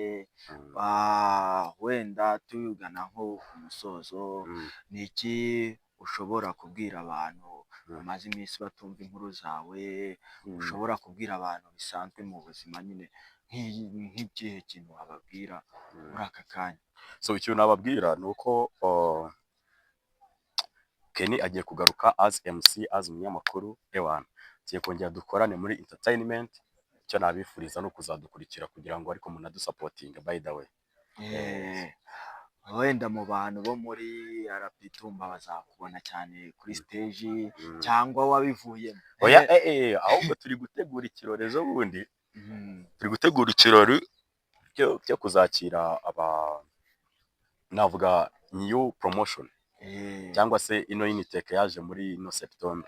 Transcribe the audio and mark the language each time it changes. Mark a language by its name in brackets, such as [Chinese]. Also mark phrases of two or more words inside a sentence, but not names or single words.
[Kinyarwanda] Wenda tuyugana nko ku musozo, ni iki ushobora kubwira abantu bamaze iminsi batumva inkuru zawe, ushobora kubwira abantu bisanzwe mu buzima nyine, nk'ikihe kintu wababwira muri aka kanya? So ikintu nababwira ni uko Kenny agiye kugaruka as MC, as umunyamakuru. Tugiye kongera dukorane muri entertainment. Icyo nabifuriza no kuzadukurikira kugira ngo ariko munadusapotinga [English] by the way. [Kinyarwanda] Wenda mu bantu bo muri RP Tumba bazakubona cyane kuri stage, cyangwa wabivuyemo? Oya, ahubwo turi gutegura ikirori ejo bundi. Turi gutegura ikirori cyo kuzakira navuga [English] new promotion, [Kinyarwanda] cyangwa se ino Unitech yaje muri no September.